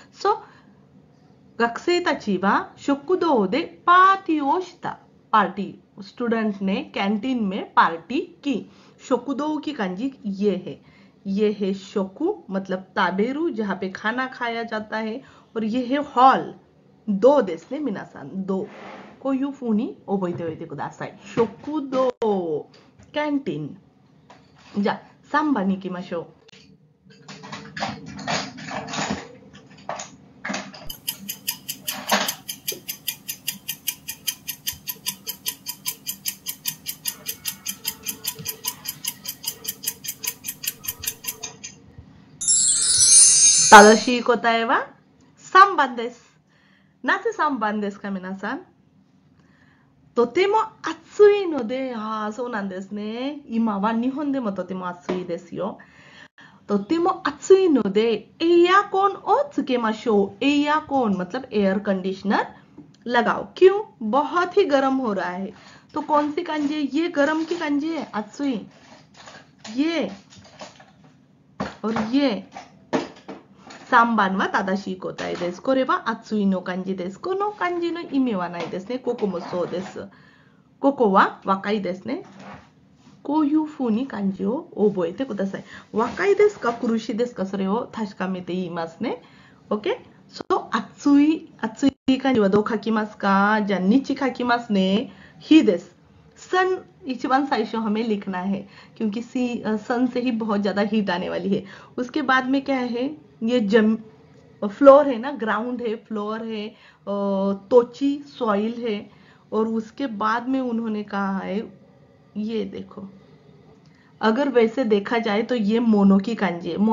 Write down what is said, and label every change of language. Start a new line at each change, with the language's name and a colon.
Japanese: सो गाक्सेई ताचीवा शोकुदो दे पार्टी ओ शिता।
Hindi: Party, student ने canteen में party की। शोकुदो की कांजी ये है शोकु मतलब ताबेरू जहाँ पे खाना खाया जाता है, और ये है हॉल।
Japanese: 2ですね、皆さん。2。こういう風に覚えておいてください。食堂、キャンティン。じゃあ3番に行きましょう。正しい答えは3番です。なぜ3番ですか、皆さん。とても暑いので、そうなんですね。今は日本でもとても暑いですよ。とても暑いのでエアコンをつけましょう。
Hindi: エアコンमतलब एयर कंडीशनर लगाओ। क्यों? बहुत ही गर्म हो रहा है। तो कौन सी कांजी है? ये गर्म की कांजी है, अत्सुई। ये और ये
Japanese: 3番は正しい答えです。これは暑いの漢字です。この漢字の意味はないですね。ここもそうです。ここは若いですね。こういうふうに漢字を覚えてください。若いですか苦しいですかそれを確かめて言いますね。
English: OK?
Japanese: 暑い漢字はどう書きますかじゃあ日書きますね。日です。
Hindi: सन
Japanese: 一番最初
Hindi: हमें लिखना है क्योंकि सन से ही बहुत ज्यादा हीट आने वाली है। उसके बाद में क्या है ये फ्लोर है ना, ग्राउंड है, फ्लोर है, तोची सॉइल है। और उसके बाद में उन्होंने कहा है ये देखो, अगर वैसे देखा जाए तो ये मोनो की कांजी है।